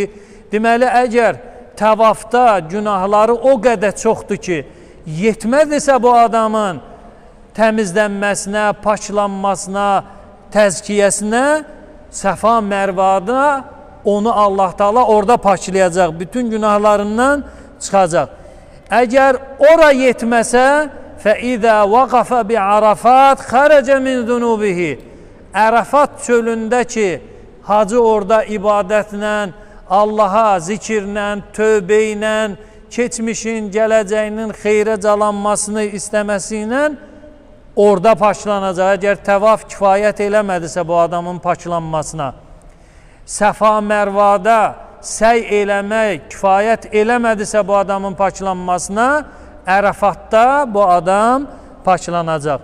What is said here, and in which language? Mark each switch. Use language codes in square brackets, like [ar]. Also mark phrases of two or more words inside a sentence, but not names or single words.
[az] Deməli, əgər təvafda günahları o qədər çoxdur ki, yetmədirsə bu adamın təmizlənməsinə, paçlanmasına, təzkiyəsinə, Səfa Mərvada onu Allah Taala orada paçlayacaq, bütün günahlarından çıxacaq. Əgər ora yetməsə, [ar] فَإِذَا وَقَفَ بِعَرَفَاتِ خَرَجَ مِنْ ذُنُوبِهِ. [az] Ərəfat çölündə ki, hacı orada ibadətlə, Allaha zikirlə, tövbə ilə, keçmişin, gələcəyinin xeyrə calanmasını istəməsi ilə orada paçlanacaq. Əgər təvaf kifayət eləmədisə bu adamın paçlanmasına, Səfa Mərvada səy eləmək kifayət eləmədisə bu adamın paçlanmasına, Ərəfatda bu adam paçlanacaq.